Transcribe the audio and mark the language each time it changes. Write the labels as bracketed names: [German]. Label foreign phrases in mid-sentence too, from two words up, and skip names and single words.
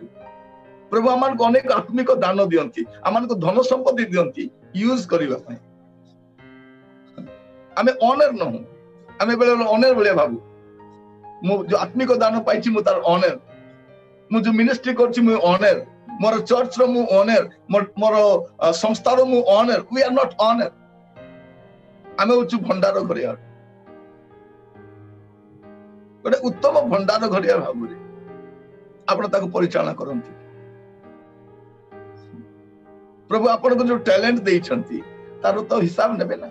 [Odia] ପ୍ରଭୁ ଆମମାନଙ୍କୁ ଅନେକ ଆତ୍ମିକ ଦାନ ଦିଅନ୍ତି, ଆମମାନଙ୍କୁ ଧନ ସମ୍ପତ୍ତି ଦିଅନ୍ତି ୟୁଜ କରିବା ପାଇଁ। ଆମେ ଓନର ନୁହଁ, ଆମେ ବେଳେବେଳେ ଓନର ଭଳିଆ ଭାବୁ। ମୁଁ ଯୋଉ ଆତ୍ମିକ ଦାନ ପାଇଛି ମୁଁ ତାର ଓନର। ମୁଁ ଯୋଉ ମିନିଷ୍ଟ୍ରି କରୁଛି ମୁଁ ଓନର। ମୋର ଚର୍ଚ୍ଚର ମୁଁ ଓନର, ମୋର ସଂସ୍ଥାର ମୁଁ ଓନର। [English] We are not owner. [Odia] ଆମେ ହଉଛୁ ଭଣ୍ଡାର ଘରିଆ। ଗୋଟେ ଉତ୍ତମ ଭଣ୍ଡାର ଘରିଆ ଭାବରେ ଆପଣ ତାକୁ ପରିଚାଳନା କରନ୍ତି। ପ୍ରଭୁ ଆପଣଙ୍କୁ ଯୋଉ ଟ୍ୟାଲେଣ୍ଟ ଦେଇଛନ୍ତି ତାର ତ ହିସାବ ନେବେ ନା।